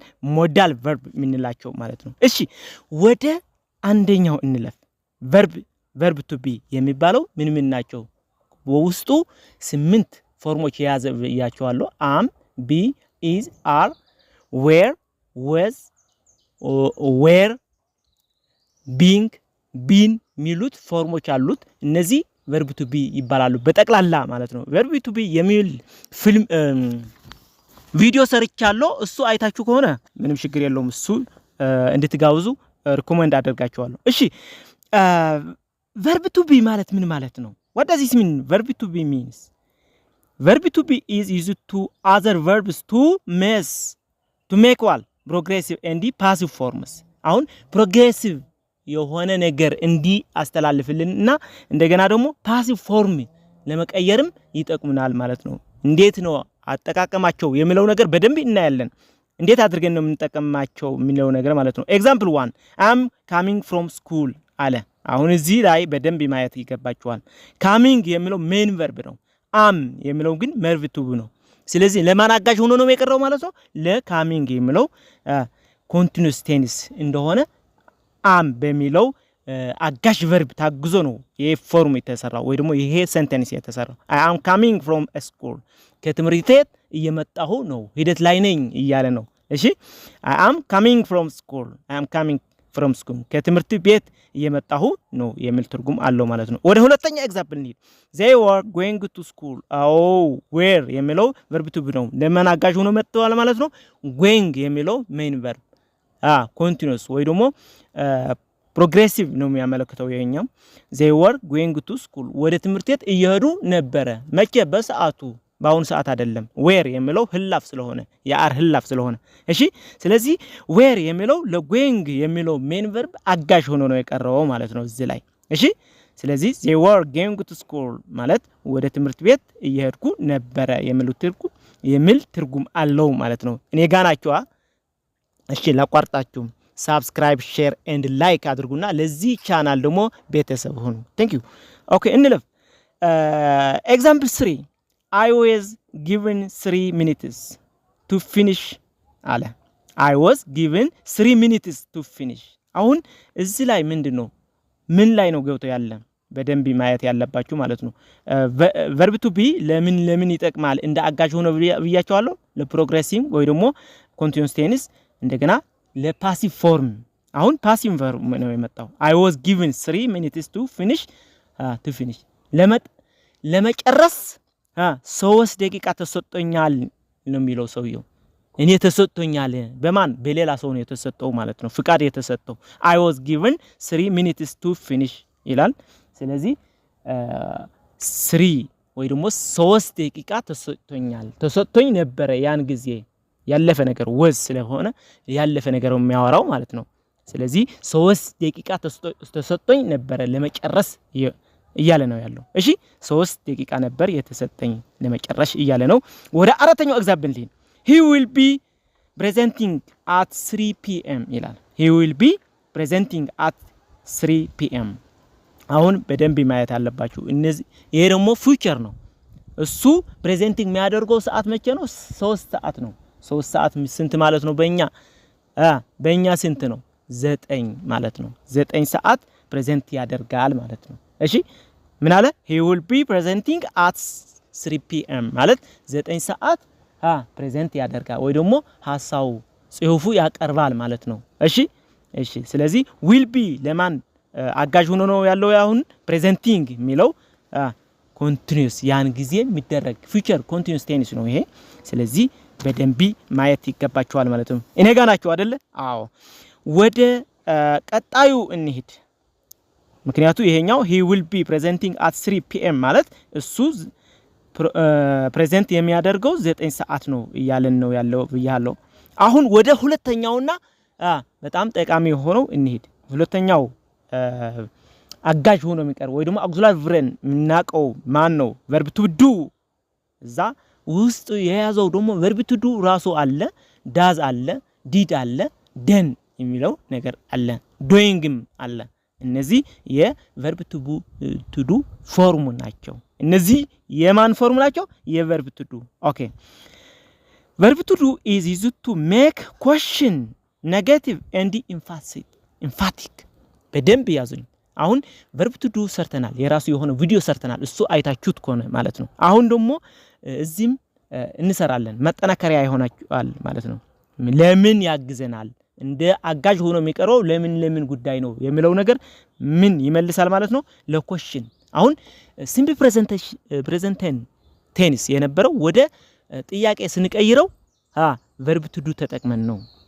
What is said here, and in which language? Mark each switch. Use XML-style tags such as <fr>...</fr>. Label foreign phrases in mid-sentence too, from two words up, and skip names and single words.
<en>modal verb</en> <am>የምንላቸው ማለት ነው። እሺ ወደ አንደኛው እንለፍ።</am> <en>verb to be</en> <am>የሚባለው ምን ናቸው? በውስጡ 8 ፎርሞች የያዘ ያያቸዋለሁ።</am> <en>am, be, is, are, were, was, were, being, been</en> <am>ሚሉት ፎርሞች አሉት። እነዚህ</am> <en>verb to be</en> <am>ይባላሉ በጠቅላላ ማለት ነው።</am> <en>verb to be</en> <am>የሚል ፊልም ቪዲዮ ሰርቻለሁ። እሱ አይታችሁ ከሆነ ምንም ችግር የለውም። እሱ እንድትጋብዙ ሪኮመንድ አደርጋችኋለሁ። እሺ</am> <en>verb to be</en> <am>ማለት ምን ማለት ነው?</am> <en>what does this mean? verb to be means verb to be is used to other verbs to make what progressive and passive forms። አሁን</en> <am>progressive የሆነ ነገር እንዲ አስተላልፍልንና እንደገና ደግሞ ፓሲቭ ፎርም ለመቀየርም ይጠቅሙናል ማለት ነው። እንዴት ነው አጠቃቀማቸው የሚለው ነገር በደንብ እናያለን። እንዴት አድርገን ነው የምንጠቀማቸው የሚለው ነገር ማለት ነው።</am> <en>example 1 am coming from school</en> <am>አለ። አሁን እዚህ ላይ በደንብ ማየት ይገባችኋል። coming የሚለው</am> <en>main verb</en> <am>ነው። am የሚለው ግን</am> <en>verb to be</en> <am>ነው። ስለዚህ ለማን አጋዥ ሆኖ ነው የቀረው ማለት ነው? ለcoming የሚለው</am> <en>continuous tense</en> <am>እንደሆነ am በሚለው አጋዥ ቨርብ ታግዞ ነው ይሄ ፎርም የተሰራው ወይ ደግሞ ይሄ ሴንቴንስ የተሰራው።</am> <en>I am coming from a school</en> <am>ከትምህርት ቤት እየመጣሁ ነው፣ ሂደት ላይ ነኝ እያለ ነው። እሺ</am> <en>I am coming from school</en> <am>ከትምህርት ቤት እየመጣሁ ነው የሚል ትርጉም አለው ማለት ነው። ወደ ሁለተኛ ኤግዛምፕል እንሂድ።</am> <en>they were going to school were</en> <am>የሚለው</am> <en>verb to be</en> <am>ነው። ለማን አጋዥ ሆኖ መጥተዋል ማለት ነው? going የሚለው</am> <en>main verb continuous</en> <am>ወይ ደግሞ ፕሮግሬሲቭ ነው የሚያመለክተው ይሄኛው።</am> <en>they were going to school</en> <am>ወደ ትምህርት ቤት እየሄዱ ነበረ። መቼ? በሰዓቱ፣ በአሁኑ ሰዓት አይደለም። were የሚለው ህላፍ ስለሆነ የአር ህላፍ ስለሆነ እሺ። ስለዚህ were የሚለው ለgoing የሚለው ሜን ቨርብ አጋዥ ሆኖ ነው የቀረበው ማለት ነው እዚህ ላይ እሺ። ስለዚህ</am> <en>they were going to school</en> <am>ማለት ወደ ትምህርት ቤት እየሄድኩ ነበረ የሚል ትርጉም አለው ማለት ነው። እኔ ጋር ናችሁ። እሺ ላቋርጣችሁ።</am> <en>subscribe share and like</en> <am>አድርጉና ለዚህ ቻናል ደግሞ ቤተሰብ ሁኑ።</am> <en>thank you።</en> <am>ኦኬ እንለፍ።</am> <en>example 3 I was given 3 minutes to finish</en> <am>አለ።</am> <en>I was given 3 minutes to finish።</en> <am>አሁን እዚህ ላይ ምንድነው ምን ላይ ነው ገብቶ ያለ በደንብ ማየት ያለባችሁ ማለት ነው።</am> <en>verb to be</en> <am>ለምን ይጠቅማል? እንደ አጋዥ ሆኖ ብያቸዋለሁ። ለፕሮግሬሲቭ ወይ ደግሞ</am> <en>continuous tense</en> <am>እንደገና ለፓሲቭ ፎርም። አሁን</am> <en>passive verb</en> <am>ነው የመጣው።</am> <en>I was given 3 minutes to finish</en> <am>ለመጨረስ 3 ደቂቃ ተሰጥቶኛል ነው የሚለው ሰውየው። እኔ ተሰጥቶኛል በማን? በሌላ ሰው ነው የተሰጠው ማለት ነው። ፍቃድ የተሰጠው</am> <en>I was given 3 minutes to finish</en> <am>ይላል። ስለዚህ 3 ወይ ደግሞ 3 ደቂቃ ተሰጥቶኝ ነበር ያን ጊዜ ያለፈ ነገር was ስለሆነ ያለፈ ነገር የሚያወራው ማለት ነው ስለዚህ 3 ደቂቃ ተሰጥቶኝ ነበር ለመጨረስ እያለ ነው ያለው እሺ 3 ደቂቃ ነበር የተሰጠኝ ለመጨረስ እያለ ነው ወደ አራተኛው ኤግዛምፕል ሊን</am> <en>he will be presenting at 3 p.m. ይላል he will be presenting at 3 p.m.</en> <am>አሁን በደንብ ማየት አለባችሁ እነዚህ ይሄ ደግሞ ፊውቸር ነው እሱ ፕሬዘንቲንግ የሚያደርገው ሰዓት መቼ ነው 3 ሰዓት ነው 3 ሰዓት ስንት ማለት ነው በእኛ ስንት ነው 9 ማለት ነው 9 ሰዓት ፕሬዘንት ያደርጋል ማለት ነው እሺ ምን አለ</am> <en>he will be presenting at 3 p.m.</en> <am>ማለት 9 ሰዓት ፕሬዘንት ያደርጋል ወይ ደግሞ ሐሳቡ ጽሁፉ ያቀርባል ማለት ነው እሺ ስለዚህ</am> <en>will be</en> <am>ለማን አጋዥ ሆኖ ነው ያለው ያሁን ፕሬዘንቲንግ የሚለው ኮንቲኒዩስ ያን ጊዜ የሚደረግ</am> <en>future continuous tense</en> <am>ነው ይሄ ስለዚህ በደንብ ማየት ይገባችኋል ማለት ነው እኔ ጋር ናችሁ አይደለ አዎ ወደ ቀጣዩ እንሂድ ምክንያቱ ይሄኛው</am> <en>he will be presenting at 3 p.m.</en> <am>ማለት እሱ ፕሬዘንት የሚያደርገው 9 ሰዓት ነው እያለን ነው ያለው ብያለሁ አሁን ወደ ሁለተኛውና በጣም ጠቃሚ ሆነው እንሂድ ሁለተኛው አጋዥ ሆኖ የሚቀር ወይ ደግሞ</am> <en>auxiliary verb</en> <am>ምናቀው ማን ነው</am> <en>verb to do</en> <am>እዛ ውስጥ የያዘው ደግሞ</am> <en>verb to do</en> <am>ራሱ አለ does አለ did አለ done የሚለው ነገር አለ doingም አለ እነዚህ የ</am> <en>verb to do</en> <am>ፎርሙ ናቸው እነዚህ የማን ፎርሙ ናቸው የ</am> <en>verb to do</en> <am>ኦኬ</am> <en>verb to do is used to make question negative and emphatic</en> <am>በደንብ ያዙኝ አሁን</am> <en>verb to do</en> <am>ሰርተናል የራሱ የሆነ ቪዲዮ ሰርተናል እሱ አይታችሁት ከሆነ ማለት ነው አሁን ደግሞ እዚህም እንሰራለን መጠናከሪያ ይሆናል ማለት ነው ለምን ያግዘናል እንደ አጋዥ ሆኖ የሚቀረው ለምን ጉዳይ ነው የሚለው ነገር ምን ይመልሳል ማለት ነው ለኮሽን አሁን</am> <en>simple present tense</en> <am>የነበረው ወደ ጥያቄ ስንቀይረው</am> <en>verb to do</en> <am>ተጠቅመን ነው</am>